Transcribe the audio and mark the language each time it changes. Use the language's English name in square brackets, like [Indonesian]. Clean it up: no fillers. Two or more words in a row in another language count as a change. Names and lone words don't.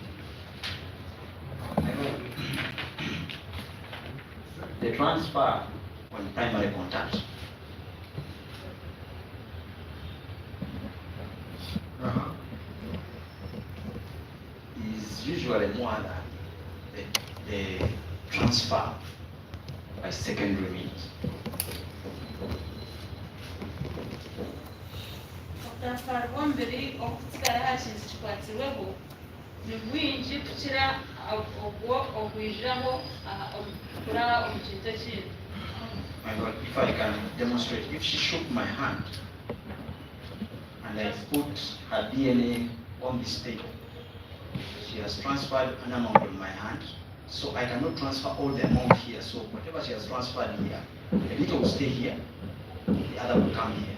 [English] The transfer on primary contact Uh-huh. is usually more than the transfer by secondary means. [Nyankole] Obutafari bw'omubiri okusigala ha kintu kikwatibweho ni bwingi kukira obwo okwijiraho kuraba omu kintu ekindi. [English] My God, if I can demonstrate, if she shook my hand and I put her DNA on this table, she has transferred an amount on my hand, so I cannot transfer all the amount here. So whatever she has transferred here, a little will stay here, the other will come here.